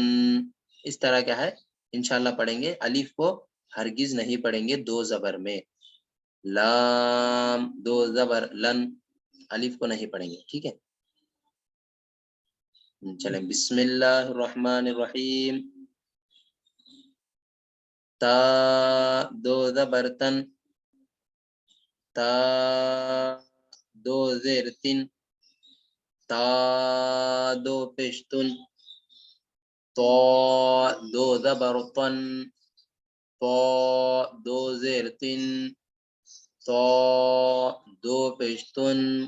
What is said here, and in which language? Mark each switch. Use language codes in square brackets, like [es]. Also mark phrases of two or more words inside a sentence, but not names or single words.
[ur] اس طرح کیا ہے انشاءاللہ پڑھیں گے. الف کو ہرگز نہیں پڑھیں گے دو زبر میں. لام دو زبر لن، الف کو نہیں پڑھیں گے. ٹھیک ہے، چلیں. [ar] بسم اللہ الرحمن الرحیم. [ur] تا دو زبر تن، تا دو زیر تن، تا دو پشتن. تو دو زبر طن، تو دو زیر تن، تو دو پشتن.